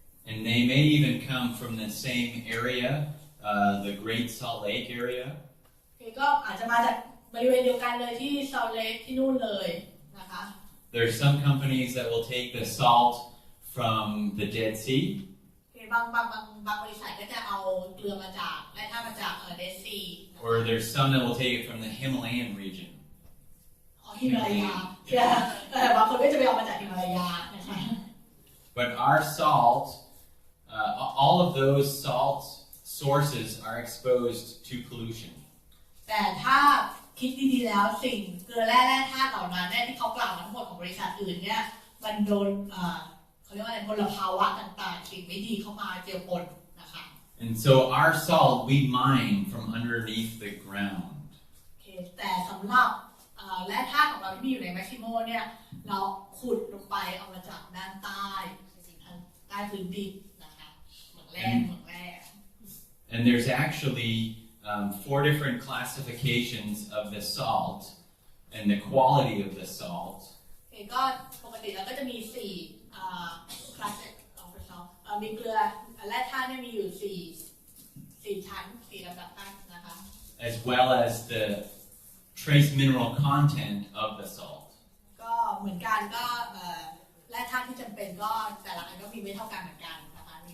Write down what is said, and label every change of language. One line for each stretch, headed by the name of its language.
English: And they may even come from the same area, the Great Salt Lake area.
Thai: ก็อาจจะมาจากบริเวณเดียวกันเลยที่ซอลเลคที่นู่นเลยนะคะ
English: There's some companies that will take the salt from the Dead Sea.
Thai: บางบริษัทก็จะเอาเกลือมาจากแร่ธาตุมาจากเดดซี
English: Or there's some that will take it from the Himalayan region.
Thai: ฮิมาลายาบางคนก็จะไปเอามาจากฮิมาลายานะคะ
English: But our salt, all of those salt sources are exposed to pollution.
Thai: แต่ถ้าคิดดีๆแล้วสิ่งเกลือแร่ธาตุเหล่านั้นเนี่ยที่เขากล่าวทั้งหมดของบริษัทอื่นเนี่ยมันโดนเขาเรียกว่าอะไรมลภาวะต่างๆสิ่งไม่ดีเข้ามาเจือปนนะคะ
English: And so our salt we mine from underneath the ground.
Thai: แต่สำหรับแร่ธาตุของเราที่มีอยู่ในแมคซิโมเนี่ยเราขุดลงไปเอามาจากด้านใต้ใต้พื้นดินนะคะเหมืองแร่
English: And there's actually 4 different classifications of the salt and the quality of the salt.
Thai: ก็ปกติแล้วก็จะมี4คลาสมีเกลือแร่ธาตุเนี่ยมีอยู่4ชั้น4ลำดับขั้นนะคะ
English: As well as the trace mineral content of the salt.
Thai: ก็เหมือนกันก็แร่ธาตุที่จำเป็นก็แต่ละอันก็มีไม่เท่ากันเหมือนกันนะคะ